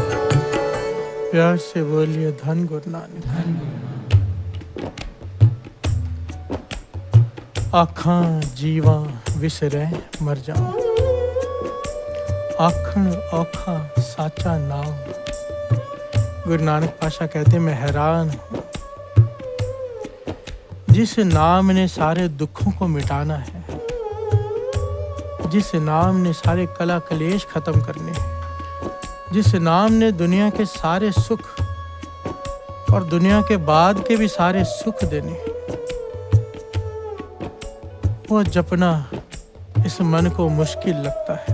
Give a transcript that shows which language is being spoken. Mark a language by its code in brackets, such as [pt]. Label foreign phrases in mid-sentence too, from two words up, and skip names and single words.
[hi] प्यार से बोलिए धन गुरु नानक। [pa] ਆਖਾਂ ਜੀਵਾਂ ਵਿਸਰੈ ਮਰ ਜਾਊਂ, ਆਖਣ ਔਖਾ ਸਾਚਾ ਨਾਮ। [hi] गुरु नानक पातशाह कहते मैं हैरान हूँ, जिस नाम ने सारे दुखों को मिटाना है, जिस नाम ने सारे कला कलेश खत्म करने हैं, जिस नाम ने दुनिया के सारे सुख और दुनिया के बाद के भी सारे सुख देने हैं, वो जपना इस मन को मुश्किल लगता है।